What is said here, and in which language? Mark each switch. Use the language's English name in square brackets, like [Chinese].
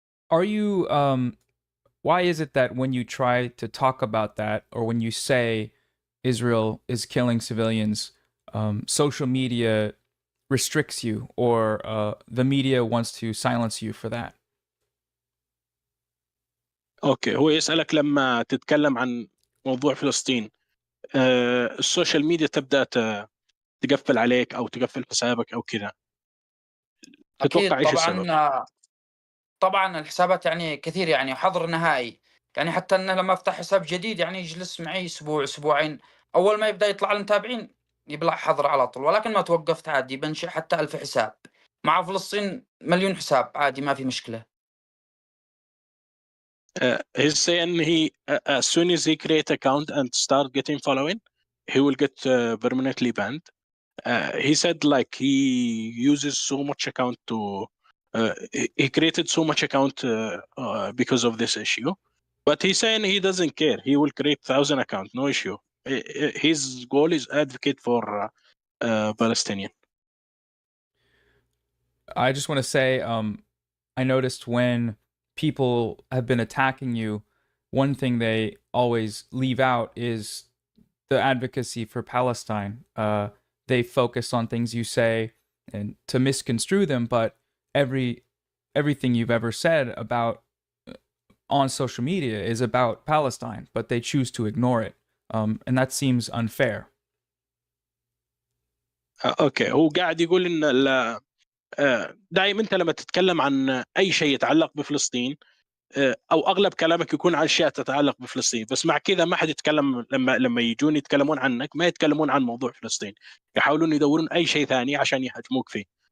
[English] Are you why is it that when you try to talk about that, or when you say Israel is killing civilians, social media restricts you, or the media wants to silence you for that? [Arabic] اوكي، هو يسألك لما تتكلم عن موضوع فلسطين السوشيال ميديا تبدأ تقفل عليك او تقفل حسابك او كذا، تتوقع اكيد ايش السبب؟ طبعا الحسابات يعني كثير، يعني حظر نهائي. يعني حتى انه لما افتح حساب جديد يعني يجلس معي اسبوع اسبوعين، اول ما يبدا يطلع المتابعين يبلع حظر على طول. ولكن ما توقفت عادي، بنشئ حتى 1000 حساب. مع فلسطين مليون حساب عادي ما في مشكله. [English] He's saying as soon as he create account and start getting following, he will get permanently banned. He said like he uses so much account to he created so much account because of this issue, but he's saying he doesn't care. He will create 1,000 account, no issue. His goal is advocate for Palestinian. I just want to say, I noticed when people have been attacking you, one thing they always leave out is the advocacy for Palestine. They focus on things you say and to misconstrue them, but everything you've ever said about on social media is about Palestine, but they choose to ignore it, and that seems unfair. [Arabic] اوكي، هو قاعد يقول ان دائما انت لما تتكلم عن اي شيء يتعلق بفلسطين او اغلب كلامك يكون عن اشياء تتعلق بفلسطين، بس مع كذا ما حد يتكلم لما يجون يتكلمون عنك ما يتكلمون عن موضوع فلسطين، يحاولون يدورون اي شيء ثاني عشان يهاجموك فيه.